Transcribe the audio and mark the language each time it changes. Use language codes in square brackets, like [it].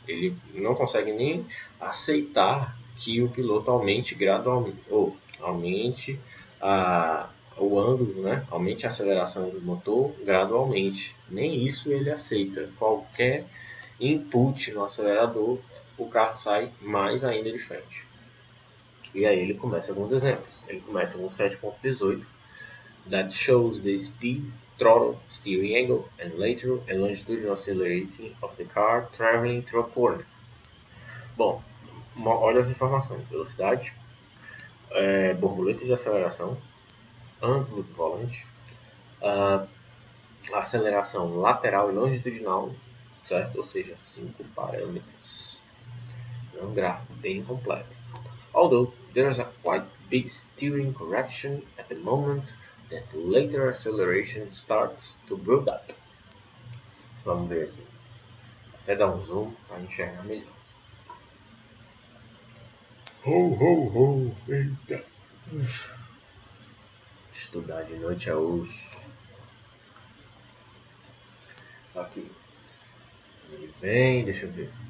[pt] Ele não consegue nem aceitar que o piloto aumente gradualmente, ou aumente o ângulo, né? Aumente a aceleração do motor gradualmente. Nem isso ele aceita. Qualquer input no acelerador, o carro sai mais ainda de frente. E aí ele começa alguns exemplos. Ele começa com [en] 7.18, that shows the speed, throttle, steering angle, and lateral and longitudinal accelerating of the car traveling through a corner. [pt] Bom, olha as informações: velocidade, borboleta de aceleração, ângulo do volante, aceleração lateral e longitudinal, certo? Ou seja, 5 parâmetros. É um gráfico bem completo. [en] Although there is a quite big steering correction at the moment that later acceleration starts to build up. [pt] Vamos ver aqui. Até dar um zoom para enxergar melhor. Ho, ho, ho, eita. Estudar de noite é osso. Aqui. Ele vem, deixa eu ver.